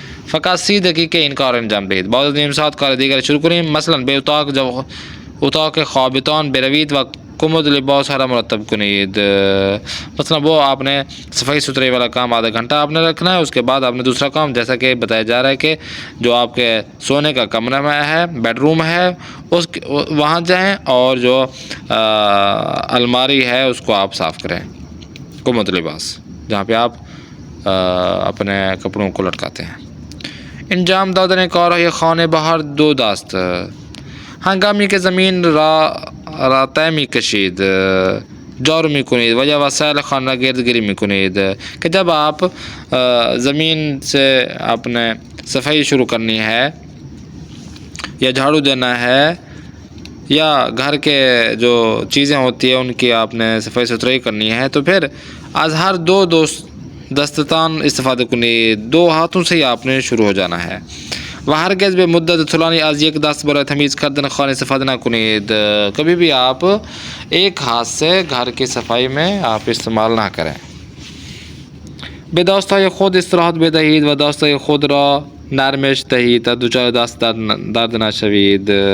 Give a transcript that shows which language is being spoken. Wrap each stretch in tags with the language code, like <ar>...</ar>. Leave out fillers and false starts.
<fa>فقط 30 دقیقے ان کار انجام دهید. بعد از نیم ساعت کار دیگر شروع کنیم. مثلا به اتاق خوابتان بروید و کمد لباس را مرتب کنید.</fa> <ur>مثلا وہ آپ نے صفائی ستھرائی والا کام آدھا گھنٹہ آپ نے رکھنا ہے، اس کے بعد آپ نے دوسرا کام، جیسا کہ بتایا جا رہا ہے کہ جو آپ کے سونے کا کمرہ میں ہے، بیڈ روم ہے، وہاں جائیں اور جو الماری ہے اس کو آپ صاف کریں. کمد لباس جہاں پہ آپ اپنے کپڑوں کو لٹکاتے ہیں.</ur> <fa>انجام دادن کارهای خانه بهر دو دست. هنگامی که زمین را ته میکشید، جارو میکنید و یا وسایل خانه را گردگیری میکنید.</fa> <ur>کہ جب آپ زمین سے اپنے صفائی شروع کرنی ہے یا جھاڑو دینا ہے یا گھر کے جو چیزیں ہوتی ہیں ان کی آپ نے صفائی ستھرائی کرنی ہے، تو پھر</ur> <fa>از ہر دو دستتان استفاده کنید.</fa> <ur>دو ہاتھوں سے ہی آپ نے شروع ہو جانا ہے.</ur> <fa>و هرگز به مدت طولانی از یک دست برای تمیز کردن خانه استفاده نکنید.</fa> <ur>کبھی بھی آپ ایک ہاتھ سے گھر کی صفائی میں آپ استعمال نہ کریں.</ur> <fa>به دستای خود استراحت بدهید و دستای خود را نرمش دهید تا دچار دست درد نشوید.</fa>